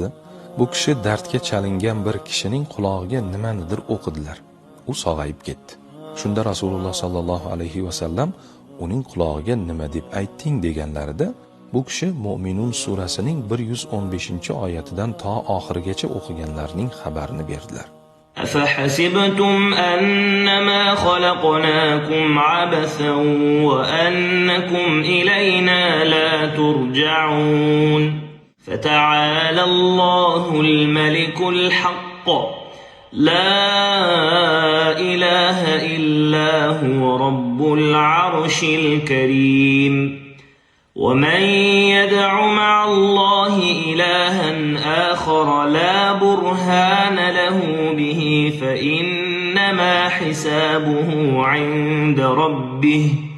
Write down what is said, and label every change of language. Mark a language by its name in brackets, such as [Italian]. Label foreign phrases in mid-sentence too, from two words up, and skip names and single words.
[Uzbek] Bu kishi dardga chalingan bir kishining qulog'iga nimanidir o'qidilar. U sog'ayib ketdi. Shunda Rasululloh [Arabic] صلى الله عليه وسلم [Uzbek] uning qulog'iga nima deb aytding deganlarida, bu kishi Mu'minun surasining 115-oyatidan to oxirigacha o'qiganlarning xabarini berdilar. [Arabic] أفحسبتم أنما خلقناكم عبثا وأنكم إلينا لا ترجعون فتعالى الله الملك الحق لا إله إلا هو رب العرش الكريم ومن يدع مع الله إلها آخر لا برهان له به فإنما حسابه عند ربه